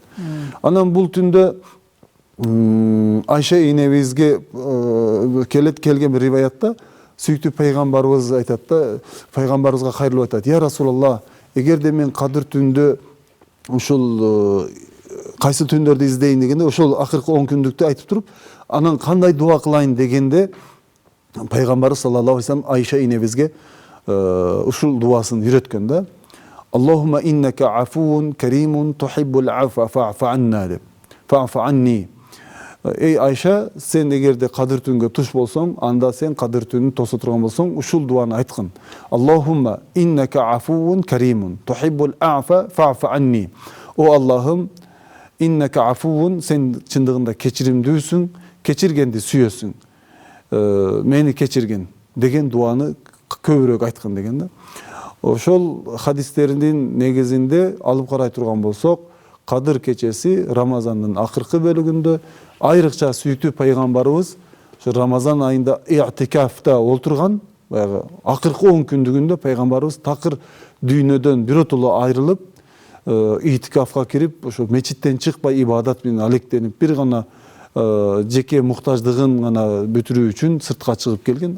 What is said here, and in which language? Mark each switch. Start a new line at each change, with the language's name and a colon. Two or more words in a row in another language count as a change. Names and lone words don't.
Kyrgyz: Анан бул түндө Айша энебизге келген бир риваятта сүйүктүү пайгамбарыбыз айтат да, пайгамбарыбызга кайрылып айтат:
Arabic: "يا رسول الله,
Kyrgyz: эгерде мен Кадыр түндө ушул кайсы түндөрдү издейин дегенде, ошол акыркы 10 күндүктү айтып туруп, анан кандай дуа кылайын дегенде, пайгамбарыбыз
Arabic: صلى الله عليه وسلم
Kyrgyz: Айша энебизге ушул дуасын үйрөткөн да:
Arabic: "اللهم إنك عفو كريم تحب العفو فاعف عنا" деп. "فاعف عني".
Kyrgyz: Ey Ayşe, sen egerde Kadir түнгө туш болсоң, анда сен Кадыр түнүн тоса турган болсоң, ушул дуаны айткын.
Arabic: اللهم إنك عفو كريم تحب العفو فاعف عني.
Kyrgyz: О Allah'ım,
Arabic: إنك عفو,
Kyrgyz: sen чындыгында кечиримдүүсүң, кечиргенди сүйөсүң. Мени кечирген деген дуаны көбүрөөк айткын деген да. Ошол хадистердин негизинде алып карай турган болсок, Кадыр кечеси Рамазандын акыркы бөлүгүндө айрыкча сүйүктүү пайгамбарыбыз Рамазан айында i'tikafта олтурган, баягы акыркы 10 күндүгүндө пайгамбарыбыз такыр дүйнөдөн биротоло айрылып, i'tikafка кирип, ошо мечиттен чыкпай ибадат менен алектенип, бир гана жеке муктаждыгын гана бүтүрүү үчүн сыртка чыгып келген.